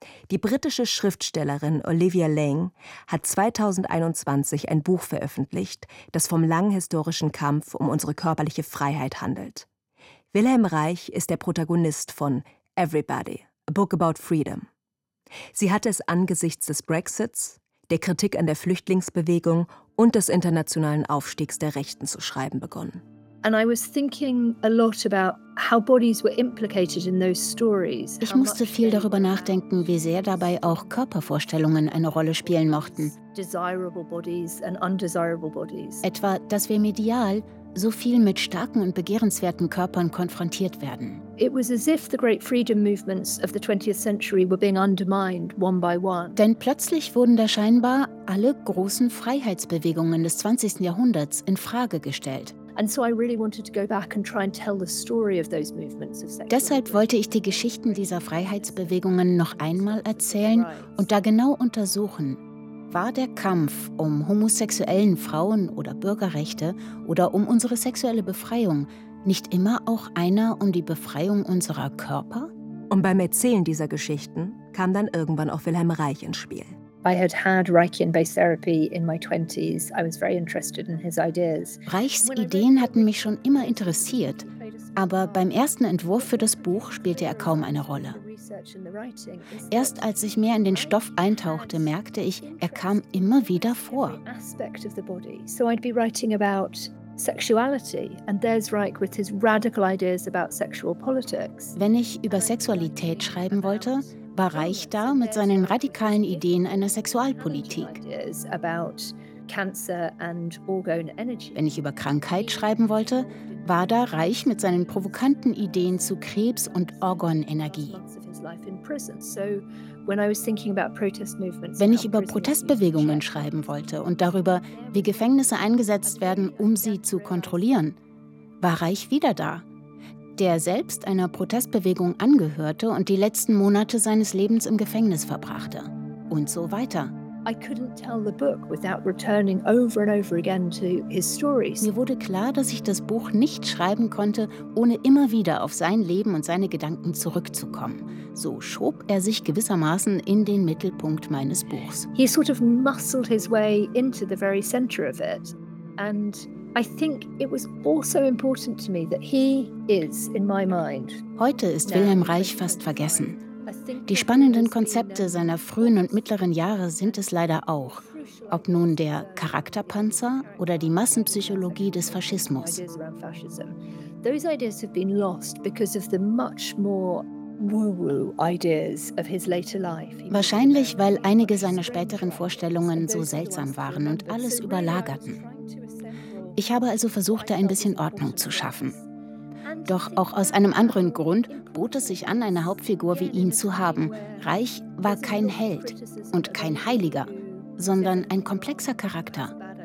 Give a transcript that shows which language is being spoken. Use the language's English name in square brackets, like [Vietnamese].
[German] Die britische Schriftstellerin Olivia Lang hat 2021 ein Buch veröffentlicht, das vom langen historischen Kampf um unsere körperliche Freiheit handelt. Wilhelm Reich ist der Protagonist von Everybody, A Book About Freedom. Sie hatte es angesichts des Brexits, der Kritik an der Flüchtlingsbewegung und des internationalen Aufstiegs der Rechten zu schreiben begonnen. [English] And I was thinking a lot about how bodies were implicated in those stories. [German] Ich musste viel darüber nachdenken, wie sehr dabei auch Körpervorstellungen eine Rolle spielen mochten. [English] Desirable bodies and undesirable bodies. [German] Etwa, dass wir medial so viel mit starken und begehrenswerten Körpern konfrontiert werden. [English] It was as if the great freedom movements of the 20th century were being undermined one by one. [German] Denn plötzlich wurden da scheinbar alle großen Freiheitsbewegungen des 20. Jahrhunderts in Frage gestellt. [English] And so I really wanted to go back and try and tell the story of those movements of sexuality. [German] Deshalb wollte ich die Geschichten dieser Freiheitsbewegungen noch einmal erzählen und da genau untersuchen. War der Kampf um homosexuellen Frauen oder Bürgerrechte oder um unsere sexuelle Befreiung nicht immer auch einer um die Befreiung unserer Körper? Und beim Erzählen dieser Geschichten kam dann irgendwann auch Wilhelm Reich ins Spiel. [English] I had had Reichian-based therapy in my 20s. I was very interested in his ideas. [German] Reichs Ideen hatten mich schon immer interessiert, aber beim ersten Entwurf für das Buch spielte er kaum eine Rolle. Erst als ich mehr in den Stoff eintauchte, merkte ich, er kam immer wieder vor. [English] So I'd be writing about sexuality, and there's Reich with his radical ideas about sexual politics. [German] Wenn ich über Sexualität schreiben wollte, war Reich da mit seinen radikalen Ideen einer Sexualpolitik. Wenn ich über Krankheit schreiben wollte, war da Reich mit seinen provokanten Ideen zu Krebs und Organenergie. Wenn ich über Protestbewegungen schreiben wollte und darüber, wie Gefängnisse eingesetzt werden, um sie zu kontrollieren, war Reich wieder da. Der selbst einer Protestbewegung angehörte und die letzten Monate seines Lebens im Gefängnis verbrachte. Und so weiter. [English] I couldn't tell the book without returning over and over again to his stories. [German] Mir wurde klar, dass ich das Buch nicht schreiben konnte, ohne immer wieder auf sein Leben und seine Gedanken zurückzukommen. So schob er sich gewissermaßen in den Mittelpunkt meines Buchs. [English] He sort of muscled his way into the very center of it. And I think it was also important to me that he is in my mind. [German] Heute ist Wilhelm Reich fast vergessen. Die spannenden Konzepte seiner frühen und mittleren Jahre sind es leider auch, ob nun der Charakterpanzer oder die Massenpsychologie des Faschismus. [English] Those ideas have been lost because of the much more woo-woo ideas of his later life. [German] Wahrscheinlich, weil einige seiner späteren Vorstellungen so seltsam waren und alles überlagerten. Ich habe also versucht, da ein bisschen Ordnung zu schaffen. Doch auch aus einem anderen Grund bot es sich an, eine Hauptfigur wie ihn zu haben. Reich war kein Held und kein Heiliger, sondern ein komplexer Charakter.